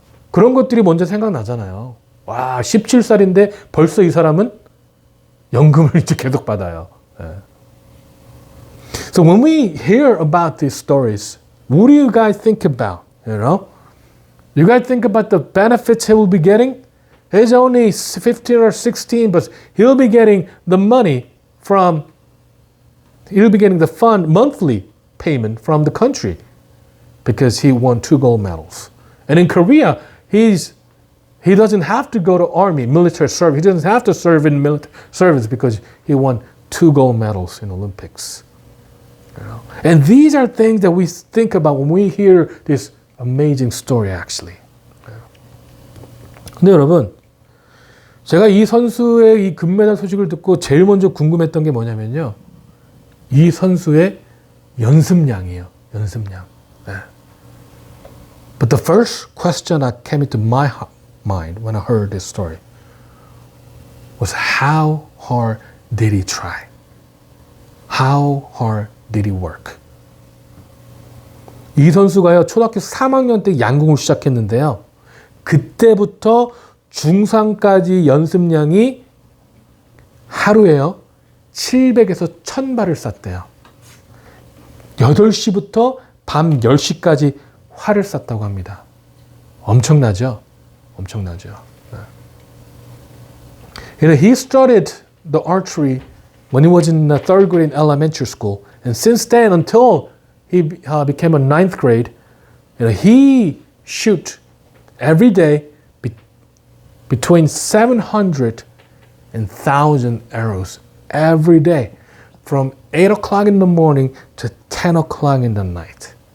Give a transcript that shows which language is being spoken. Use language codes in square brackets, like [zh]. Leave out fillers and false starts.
[ko] 그런 것들이 먼저 생각나잖아요. 와, 17살인데 벌써 이 사람은 연금을 이제 계속 받아요. 예. [en] So when we hear about these stories, what do you guys think about? You know? You guys think about the benefits he will be getting? He's only 15 or 16, but he'll be getting the money he'll be getting the fund monthly payment from the country because he won 2 gold medals. And in Korea, he doesn't have to go to army, military service. He doesn't have to serve in military service because he won 2 gold medals in Olympics. You know? And these are things that we think about when we hear this amazing story actually. [ko] 근데 여러분, 제가 이 선수의 이 금메달 소식을 듣고 제일 먼저 궁금했던 게 뭐냐면요. 이 선수의 연습량이에요. 연습량. 네. [en] But the first question that came into my mind when I heard this story was how hard did he try? How hard did he work? [ko] 이 선수가요, 초등학교 3학년 때 양궁을 시작했는데요. 그때부터 중3까지 연습량이 하루에요, 700에서 1000발을 쐈대요. 8시부터 밤 10시까지 활을 쐈다고 합니다. 엄청나죠? 엄청나죠. [en] You know, he started the archery when he was in the 3rd grade in elementary school. And since then, until he became a 9th grade, you know, he shoot every day between 700 and 1,000 arrows every day from 8 o'clock in the morning to 10 o'clock in the night.